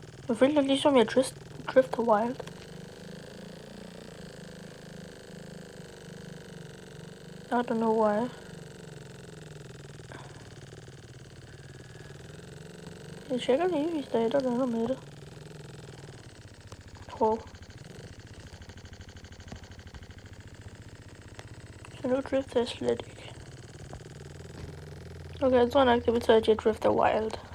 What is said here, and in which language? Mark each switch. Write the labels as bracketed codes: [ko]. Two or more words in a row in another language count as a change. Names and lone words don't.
[da] Jeg føler ligesom jeg drifter wild. [en] I don't know why. [da] Jeg tjekker lige, hvis der er noget med det. Wow. Så nu drifter jeg slet ikke. Okay, jeg tror nok, det betyder, at jeg drifter wild.